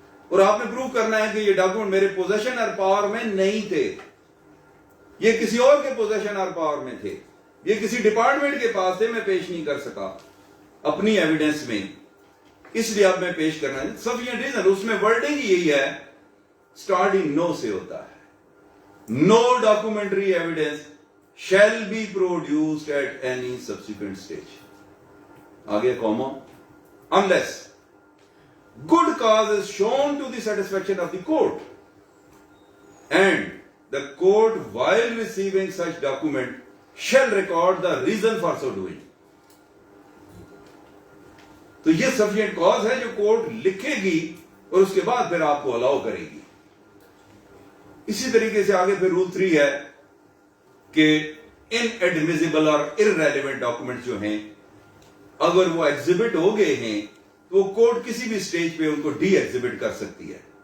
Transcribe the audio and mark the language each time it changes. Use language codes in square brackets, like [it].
[ur] اور آپ نے پروو کرنا ہے کہ یہ ڈاکومنٹ میرے پوزیشن اور پاور میں نہیں تھے, یہ کسی اور کے پوزیشن اور پاور میں تھے, یہ کسی ڈپارٹمنٹ کے پاس تھے, میں پیش نہیں کر سکا اپنی ایویڈنس میں, اس لیے اب میں پیش کرنا ہے. [en] sufficient reason [ur] اس میں ورڈنگ یہی ہے, اسٹارٹنگ نو سے ہوتا ہے, [en] No documentary evidence shall be produced at any subsequent stage. آگے comma, unless good cause is shown to the satisfaction of the court and the court while receiving such document shall record the reason for so doing. [ur] تو یہ sufficient cause ہے جو court لکھے گی اور اس کے بعد پھر آپ کو الاؤ کرے گی. اسی طریقے سے آگے پھر رول 3 ہے کہ inadmissible اور irrelevant ڈاکومنٹ جو ہیں اگر وہ ایگزیبٹ ہو گئے ہیں تو وہ کورٹ کسی بھی سٹیج پہ ان کو ڈی ایگزیبٹ کر سکتی ہے.